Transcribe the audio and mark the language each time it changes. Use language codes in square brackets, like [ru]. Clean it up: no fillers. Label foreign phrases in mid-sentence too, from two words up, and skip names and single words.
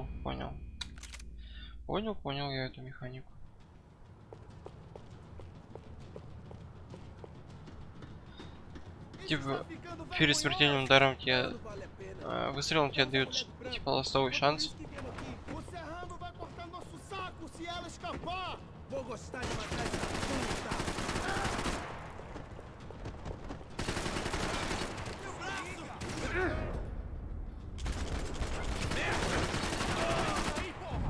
[ru] Понял. Понял я эту механику. Типа, перед смертельным ударом тебе выстрелом тебе дают типа ластовый шанс. [pt] Vou gostar de matar essa puta! Aí, porra!